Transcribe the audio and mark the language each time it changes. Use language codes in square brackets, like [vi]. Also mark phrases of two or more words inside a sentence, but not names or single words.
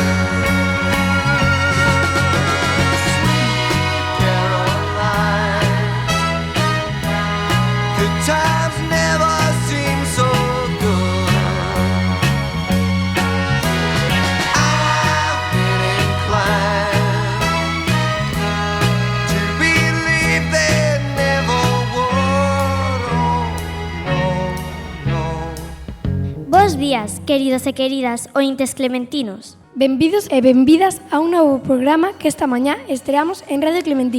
[en] Sweet Caroline, good times never seem so good. I've been inclined [gl] Bos días, queridos e queridas ointes clementinos. Benvidos e benvidas a un novo programa que esta mañá estreamos en Radio Clementina.